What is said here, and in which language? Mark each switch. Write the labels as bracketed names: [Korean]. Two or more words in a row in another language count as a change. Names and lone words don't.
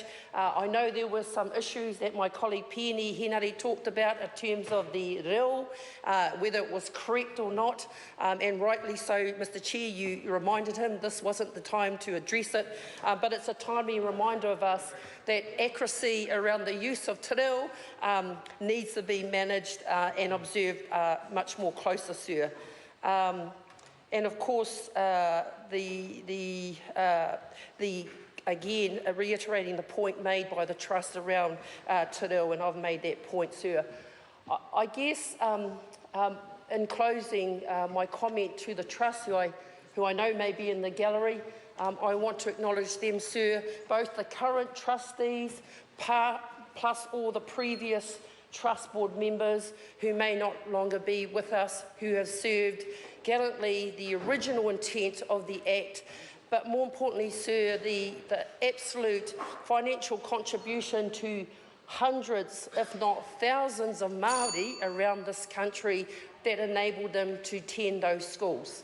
[English] I know there were some issues that my colleague Peony Henare talked about in terms of the reo, whether it was correct or not, and rightly so, Mr Chair, you reminded him this wasn't the time to address it, but it's a timely reminder of us that accuracy around the use of [Māori] te reo [English] needs to be managed and observed much more closer, sir. And of course, again, reiterating the point made by the Trust around [Māori] te reo, [English] and I've made that point, sir. I guess, in closing my comment to the Trust, who I know may be in the gallery, I want to acknowledge them, sir, both the current trustees, plus all the previous Trust Board members who may not longer be with us, who have served gallantly the original intent of the Act, but more importantly, sir, the absolute financial contribution to hundreds, if not thousands of Māori around this country that enabled them to attend those schools.